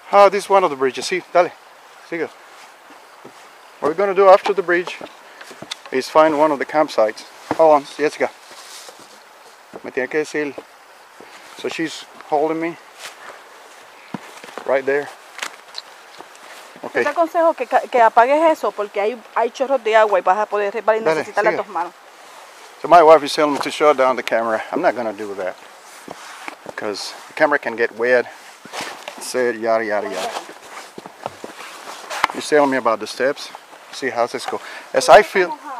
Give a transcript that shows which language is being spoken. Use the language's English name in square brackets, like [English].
[English] This is one of the bridges. [Spanish] Sí, dale. Sigue. [English] What we're going to do after the bridge is find one of the campsites. Hold on, Jessica. [Spanish] Me tiene que decir. [English] So she's holding me right there. Okay. [Spanish] Te aconsejo que apagues eso porque hay chorros de agua y vas a poder necesitar las dos manos. [English] So my wife is telling me to shut down the camera. I'm not going to do that because the camera can get wet. Said yada yada yada. You're telling me about the steps. See how this go. As I feel.